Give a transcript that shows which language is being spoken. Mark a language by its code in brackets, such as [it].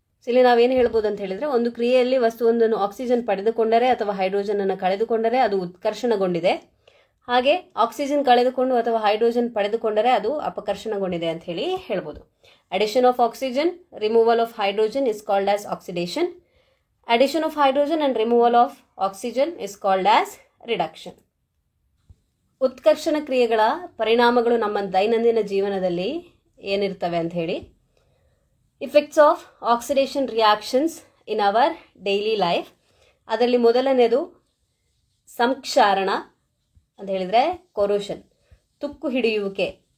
[kn] ಇಲ್ಲಿ ನಾವೇನು ಹೇಳ್ಬೋದು ಅಂತ ಹೇಳಿದ್ರೆ, ಒಂದು ಕ್ರಿಯೆಯಲ್ಲಿ ವಸ್ತುವೊಂದನ್ನು ಆಕ್ಸಿಜನ್ ಪಡೆದುಕೊಂಡರೆ ಅಥವಾ ಹೈಡ್ರೋಜನ್ ಅನ್ನು ಕಳೆದುಕೊಂಡರೆ ಅದು ಉತ್ಕರ್ಷಣಗೊಂಡಿದೆ, ಹಾಗೆ ಆಕ್ಸಿಜನ್ ಕಳೆದುಕೊಂಡು ಅಥವಾ ಹೈಡ್ರೋಜನ್ ಪಡೆದುಕೊಂಡರೆ ಅದು ಅಪಕರ್ಷಣಗೊಂಡಿದೆ ಅಂತ ಹೇಳಿ ಹೇಳ್ಬೋದು. [en] Addition of oxygen, removal of hydrogen is called as oxidation. Addition of hydrogen and removal of oxygen is called as reduction. [kn] ಉತ್ಕರ್ಷಣ ಕ್ರಿಯೆಗಳ ಪರಿಣಾಮಗಳು ನಮ್ಮ ದೈನಂದಿನ ಜೀವನದಲ್ಲಿ ಏನಿರ್ತವೆ ಅಂತ ಹೇಳಿ, [en] Effects of oxidation reactions in our daily life. [kn] ಅದರಲ್ಲಿ ಮೊದಲನೇದು ಸಂಕ್ಷಾರಣ ಅಂತ ಹೇಳಿದರೆ ಕೊರೋಷನ್, ತುಕ್ಕು ಹಿಡಿಯುವಿಕೆ.